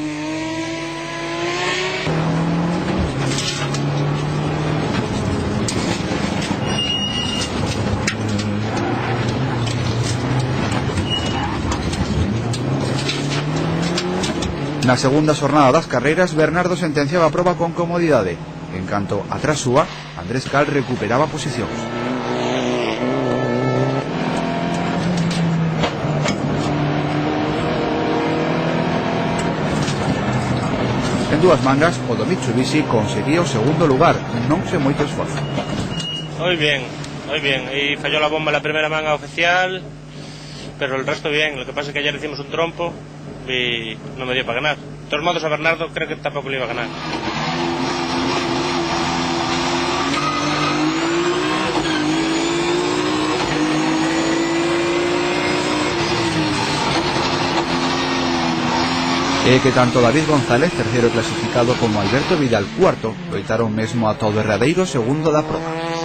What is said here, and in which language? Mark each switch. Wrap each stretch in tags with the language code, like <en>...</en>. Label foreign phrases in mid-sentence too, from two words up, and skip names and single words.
<gl>Na segunda xornada das carreiras, Bernardo sentenciaba a proba con comodidade, en canto atrás súa, Andrés Cal recuperaba posicións. En 2 mangas, o do Mitsubishi conseguía o segundo lugar, non sen moito esforzo.</gl> <es>Hoy bien, y falló la bomba en la primera manga oficial, pero el resto bien. Lo que pasa es que ayer hicimos un trompo y no me dio para ganar. De todos modos, a Bernardo creo que tampoco le iba a ganar.</es> <gl>E que tanto David González, terceiro clasificado, como Alberto Vidal, cuarto, loitaron mesmo ata o derradeiro segundo da proba.</gl>